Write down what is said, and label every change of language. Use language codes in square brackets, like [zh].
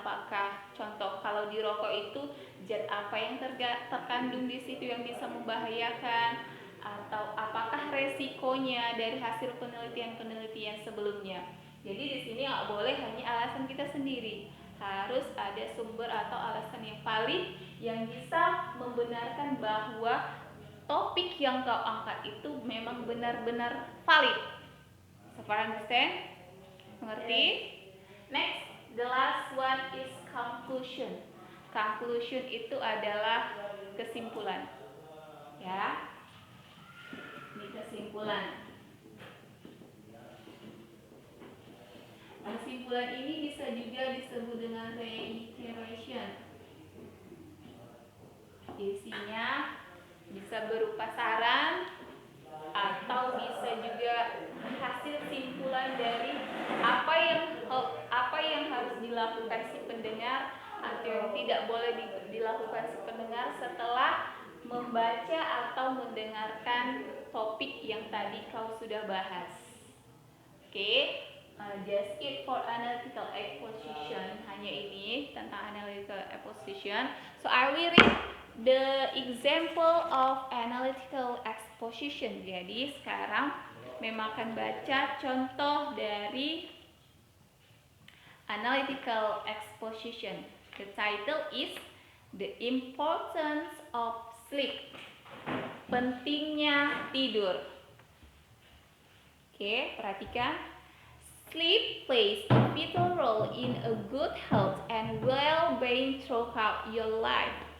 [id] Apakah contoh kalau di rokok itu zat apa yang terkandung di situ yang bisa membahayakan, atau apakah resikonya dari hasil penelitian-penelitian sebelumnya. Jadi di sini nggak boleh hanya alasan kita sendiri. Harus ada sumber atau alasan yang valid yang bisa membenarkan bahwa topik yang kau angkat itu memang benar-benar valid. [en] So far understand? [id] Mengerti? [en] Next, the last one is conclusion. [id] Conclusion itu adalah kesimpulan. Ya. Ini kesimpulan. Kesimpulan ini bisa juga disebut dengan reiteration. Isinya bisa berupa saran atau bisa juga hasil simpulan dari apa yang harus dilakukan si pendengar atau yang tidak boleh dilakukan si pendengar setelah membaca atau mendengarkan topik yang tadi kau sudah bahas. [en] Oke. Just it for analytical exposition. [id] Hanya ini tentang [en] analytical exposition. So I will read the example of analytical exposition. [id] Jadi sekarang memang akan baca contoh dari analytical exposition. [en] The title is The Importance of Sleep. [id] Pentingnya tidur. Oke, perhatikan. [en] Sleep plays a vital role in a good health and well-being throughout your life.